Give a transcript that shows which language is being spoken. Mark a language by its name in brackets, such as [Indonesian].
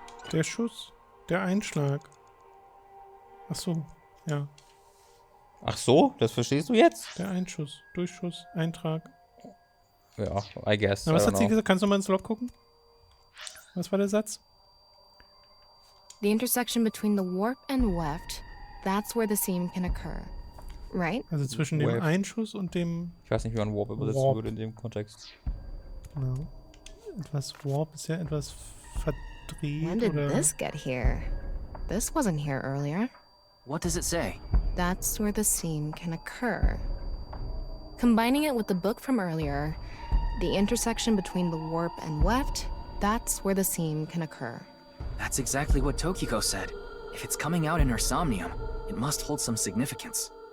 [German] Der Schuss. Der Einschlag. Ach so, ja. Ach so, das verstehst du jetzt? Der Einschuss, Durchschuss, Eintrag. [English] Ja, I guess. [German] Na, was hat sie gesagt? Kannst du mal ins Log gucken? Was war der Satz? [English] The intersection between the warp and weft, that's where the seam can occur. Right? [German] Also zwischen dem Einschuss und dem... Ich weiß nicht, wie man Warp übersetzen würde in dem Kontext. Genau. Etwas Warp ist ja etwas verdreht. [English] When did this get here? This wasn't here earlier. What does it say? That's where the seam can occur. Combining it with the book from earlier, the intersection between the warp and weft, that's where the seam can occur. That's exactly what Tokiko said. If it's coming out in her Somnium, it must hold some significance.